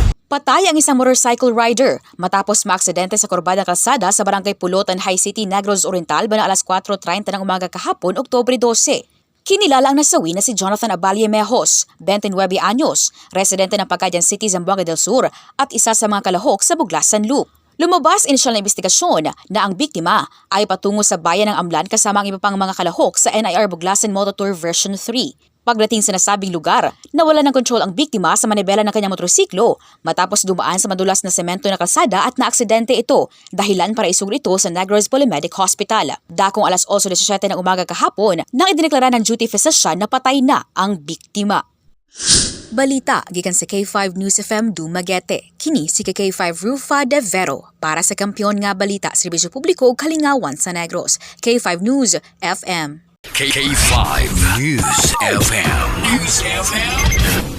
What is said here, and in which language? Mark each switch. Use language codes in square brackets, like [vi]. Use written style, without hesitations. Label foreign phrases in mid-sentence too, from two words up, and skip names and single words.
[tl] Patay ang isang [en] motorcycle rider [tl] matapos maaksidente sa kurbadang kalsada sa barangay Pulotan High City, Negros Oriental bana alas 4:30 ng umaga kahapon, Oktubre 12. Kinilala ang nasawi na si Jonathan Abalye Mejos, 29 anyos, residente ng Pagadian City, Zamboanga del Sur at isa sa mga kalahok sa Buglasan Loop. Lumabas inisyal na investigasyon na ang biktima ay patungo sa bayan ng Amlan kasama ang iba pang mga kalahok sa NIR Buglasan Moto Tour Version 3. Pagdating sa nasabing lugar, nawala ng kontrol ang biktima sa manibela ng kanyang motorsiklo matapos dumaan sa madulas na semento na kalsada at naaksidente ito, dahilan para isugod ito sa Negros Polymed Hospital. Dakong alas 8:17 ng umaga kahapon nang idineklara ng duty physician na patay na ang biktima. [ceb] Balita gikan sa K5 News FM Dumaguete. Kini si K5 Rufa de Vero para sa Kampiyon nga Balita, Serbisyo Publiko ug Kalingawan sa Negros. K5 News FM. K5 News FM.